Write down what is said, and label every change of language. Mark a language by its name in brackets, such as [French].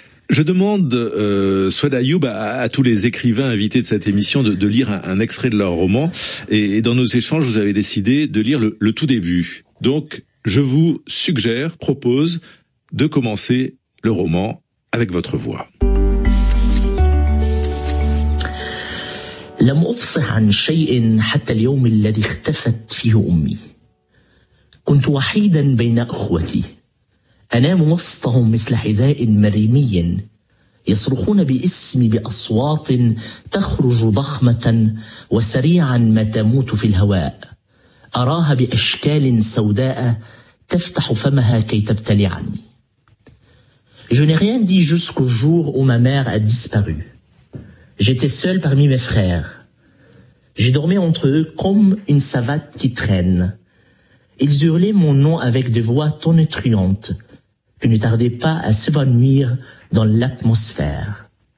[French] Je demande, Souad Ayoub, à tous les écrivains invités de cette émission de lire un extrait de leur roman. Et dans nos échanges, vous avez décidé de lire le tout début. Donc, je vous suggère, propose de commencer le roman avec votre voix. [Arabic] لم أفصح عن شيء حتى اليوم الذي اختفت فيه أمي. كنت وحيدا بين أخوتي. أنام وسطهم مثل حذاء مريمي. يصرخون باسمي بأصوات تخرج ضخمة وسريعا ما تموت في الهواء. أراها بأشكال سوداء تفتح فمها كي تبتلعني. [French] Je n'ai rien dit jusqu'au jour où ma mère a disparu. J'étais seul parmi mes frères. J'ai dormi entre eux comme une savate qui traîne. Ils hurlaient mon nom avec des voix tonitruantes que ne tardaient pas à s'évanouir dans l'atmosphère.